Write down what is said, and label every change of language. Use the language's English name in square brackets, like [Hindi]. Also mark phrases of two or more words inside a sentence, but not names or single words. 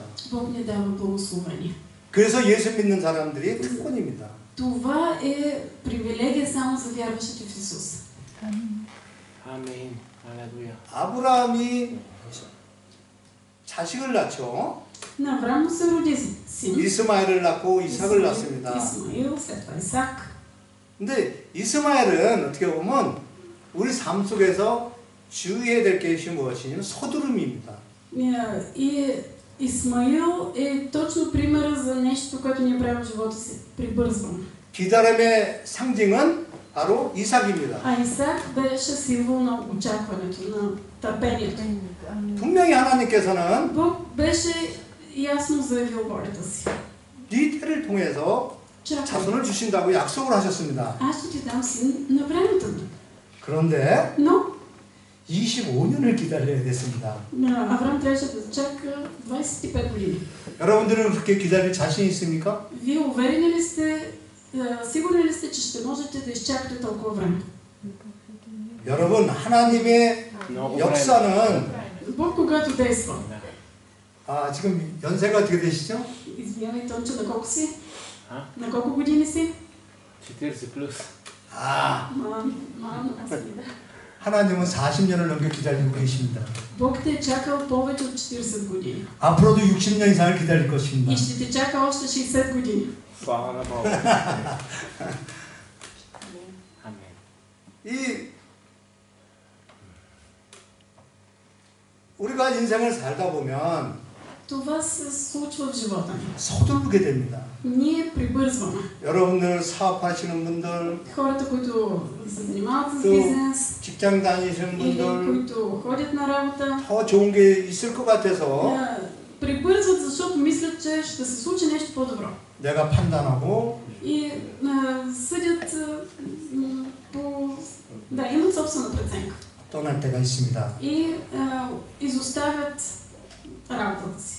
[Bulgarian] Бог ни дава благословение. [Korean] 그래서 예수 믿는 사람들이 특권입니다. [Bulgarian] Това е привилегия само за вярващите в Исус. [Korean] 아멘. 할렐루야. 아브라함이 자식을 낳죠. [Bulgarian] На Авраам му се роди син. [Korean] 이스마엘을 낳고 이삭을 낳습니다. [Bulgarian] Исмаил, след това Исак. [Korean] 근데 이스마엘은 어떻게 보면 우리 삶 속에서 주의해야 될 것이 무엇이냐면 서두름입니다. [Bulgarian] И Исмаил е точно примера за нещо, което ние правим в живота си. Прибързваме. [Korean] 기다림의 상징은 바로 이삭입니다. [Bulgarian] А Исак беше символ на очакването, на търпението. [Korean] 분명히 하나님께서는 [Bulgarian] Бог беше ясно заявил волята си. [Korean] 네 태를 통해서 자손을 주신다고 약속을 하셨습니다. [Bulgarian] Аз ще ти дам син на времето ми. [Korean] 그런데 [Bulgarian] Но [Korean] 25년을 기다려야 됐습니다. [Bulgarian] Авраам трябваше да чака 25 години. [Korean] 여러분들은 그렇게 기다릴 자신 있습니까? [Bulgarian] Вие уверени ли сте, сигурни ли сте, че ще можете да изчакате толкова време? [Korean] 여러분, 하나님의 역사는 [Bulgarian] Бог когато действа. [Korean] 지금 연세가 어떻게 되시죠? [Bulgarian] Извинявай, Тонче, на колко си? А? На колко години си? 40 плюс. [Korean] 하나님은 40년을 넘게 기다리고 계십니다. [Bulgarian] Бог те е чакал повече от 40 години. [Korean] 앞으로도 60년 이상을 기다릴 것입니다. [Bulgarian] И ще те чака още 60 години. Слава на Бога. Амен. [Korean] 이 우리가 인생을 살다 보면 [Bulgarian] Това се случва в живота ни. [Korean] 서두르게 됩니다. [Bulgarian] Ние прибързваме. [Korean] 여러분들 사업하시는 분들, [Bulgarian] Хората, които се занимават с [Korean] 또 [Bulgarian] бизнес [Korean] 직장 다니시는 [Bulgarian] или [Korean] 분들 [Bulgarian] които ходят на работа, [Korean] 더 좋은 게 있을 것 같아서 [Bulgarian] прибързват, защото мислят, че ще се случи нещо по-добро. [Korean] 내가 판단하고 [Bulgarian] И съдят по... Да, имат собствена преценка. [Korean] 떠날 때가 있습니다. [Bulgarian] И изоставят работата си.